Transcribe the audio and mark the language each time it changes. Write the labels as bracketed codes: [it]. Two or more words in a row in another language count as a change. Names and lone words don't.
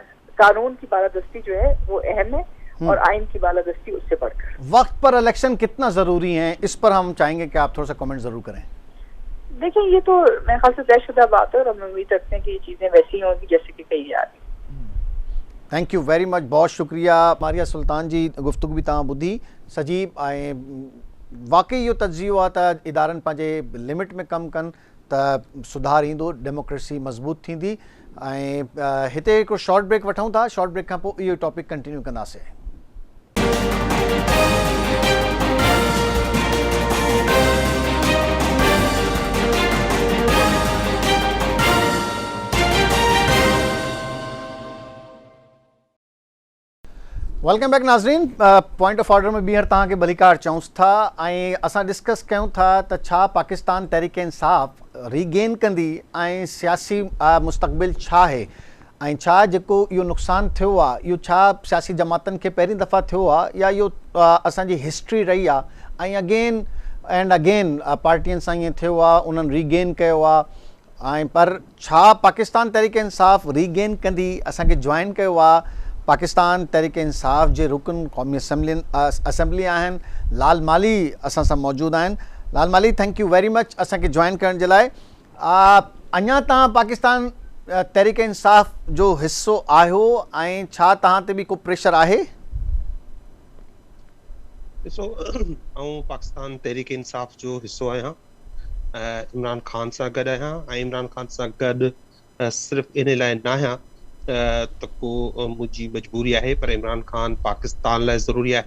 [ur] قانون کی بالادستی جو ہے وہ اہم ہے اور آئین کی بالادستی اس سے بڑھ کر. وقت پر الیکشن کتنا ضروری ہے، اس پر ہم چاہیں گے کہ آپ تھوڑا سا کمنٹ ضرور کریں. دیکھیے، یہ تو میرے خیال سے طے شدہ بات ہے اور ہم امید رکھتے ہیں کہ یہ چیزیں ویسی ہوں گی جیسے کہ کہی جا رہی. [en] thank you very much, [ur] بہت شکریہ [en] मारिया सुल्तान जी। [sd] गुफ्तगू भी तव्हां ॿुधी सॼी ऐं वाकई इहो तजियो आहे त इदारनि पंहिंजे लिमिट में कमु कनि त सुधार ईंदो, डेमोक्रेसी मज़बूत थींदी। ऐं हिते हिकिड़ो [en] short break [sd] वठूं था, [en] short break [sd] खां पोइ इहो टॉपिक कंटिन्यू कंदासीं। [en] welcome back नाज़रीन। [sd] पॉइंट ऑफ ऑर्डर में ॿीहर तव्हांखे भलीकार चऊंसि था ऐं असां डिस्कस कयूं था त छा पाकिस्तान तहरीक इंसाफ़ रीगेन कंदी ऐं सियासी मुस्तक़बिल छा आहे, ऐं छा जेको इहो नुक़सानु थियो आहे इहो छा सियासी जमातनि खे पहिरीं दफ़ा थियो आहे या इहो असांजी हिस्ट्री रही आहे ऐं [en] again and again [sd] पार्टियुनि सां ईअं थियो आहे, उन्हनि रीगेन कयो आहे। ऐं पर छा पाकिस्तान तहरीक इंसाफ़ रीगेन कंदी? असांखे जॉइन कयो आहे पाकिस्तान तहरीक इंसाफ़ जे रुकन क़ौमी असम्बली आहिनि, लाल माली असां सां मौजूदु आहिनि। लाल माली, [en] thank you very much [sd] असांखे जॉइन करण जे लाइ। अञा तव्हां पाकिस्तान तहरीक इंसाफ़ जो हिसो आहियो ऐं छा तव्हां ते बि को प्रेशर आहे? ॾिसो, आउं पाकिस्तान तहरीक इंसाफ़ जो हिसो आहियां, इमरान ख़ान सां गॾु आहियां ऐं इमरान ख़ान सां गॾु सिर्फ़ु इन लाइ न आहियां त को मुंहिंजी मजबूरी आहे, पर इमरान ख़ान पाकिस्तान लाइ ज़रूरी आहे।